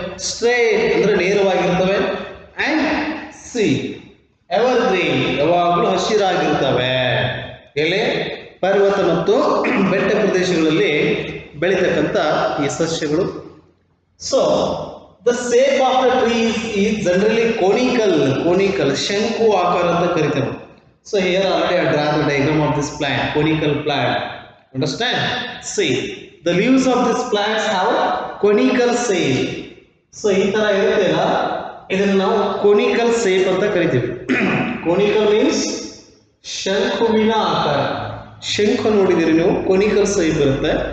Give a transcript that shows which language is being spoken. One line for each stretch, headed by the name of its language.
Kannada: Straight ಅಂದ್ರೆ ನೇರವಾಗಿರ್ತವೆ, and C ever green ಯಾವಾಗಲೂ ಹಸಿರಾಗಿರ್ತವೆ. ಎಲೆ ಪರ್ವತ ಮತ್ತು ಬೆಟ್ಟ ಪ್ರದೇಶಗಳಲ್ಲಿ ಬೆಳೀತಕ್ಕಂಥ ಈ ಸಸ್ಯಗಳು.
English: so the shape of the trees is generally conical
Kannada: ಶಂಕು ಆಕಾರ ಅಂತ ಕರಿತೇವೆ.
English: So here already I draw the diagram of this plant, conical plant. Understand? See, the leaves of this plants have conical shape.
Kannada: So ಈ ತರ ಇರುತ್ತಲ್ಲ, ಇದನ್ನು ನಾವು conical shape ಅಂತ ಕರಿತೀವಿ. ಕೋನಿಕಲ್ ಮೀನ್ಸ್ ಶಂಕುವಿನ ಆಕಾರ. ಶಂಕು ನೋಡಿದಿರಿ ನೀವು, ಕೋನಿಕಲ್ ಸೇಪ್ ಇರುತ್ತೆ.